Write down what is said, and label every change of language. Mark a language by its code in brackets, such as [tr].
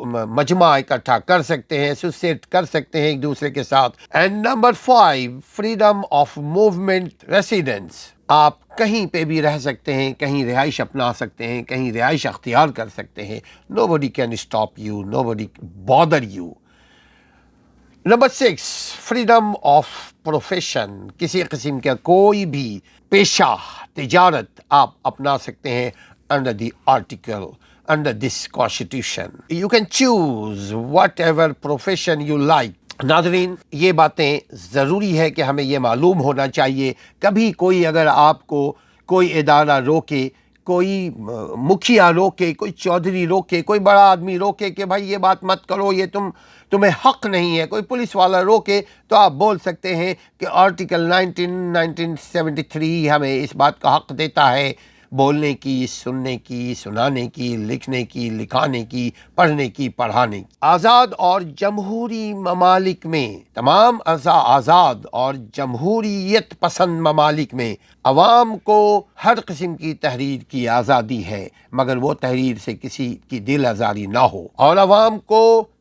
[ur] مجمع اکٹھا کر سکتے ہیں، ایسوسیٹ کر سکتے ہیں ایک دوسرے کے ساتھ۔ And number 5، freedom of movement ریسیڈنس۔ آپ کہیں پہ بھی رہ سکتے ہیں، کہیں رہائش اپنا سکتے ہیں، کہیں رہائش اختیار کر سکتے ہیں۔ [en] Nobody can stop you, nobody bother you۔ [ur] Number 6، freedom of profession. کسی قسم کا کوئی بھی پیشہ، تجارت آپ اپنا سکتے ہیں [en] under the article, under this constitution. You can choose whatever profession you like. [ur] ناظرین، یہ باتیں ضروری ہے کہ ہمیں یہ معلوم ہونا چاہیے۔ کبھی کوئی اگر آپ کو کوئی ادارہ روکے، کوئی مکھیا روکے، کوئی چودھری روکے، کوئی بڑا آدمی روکے کہ بھائی یہ بات مت کرو، یہ تمہیں حق نہیں ہے، کوئی پولیس والا روکے، تو آپ بول سکتے ہیں کہ آرٹیکل 1973 ہمیں اس بات کا حق دیتا ہے بولنے کی، سننے کی، سنانے کی، لکھنے کی، لکھانے کی، پڑھنے کی، پڑھانے کی۔ آزاد اور جمہوری ممالک میں، تمام آزاد اور جمہوریت پسند ممالک میں عوام کو ہر قسم کی تحریر کی آزادی ہے، مگر وہ تحریر سے کسی کی دل آزاری نہ ہو، اور عوام کو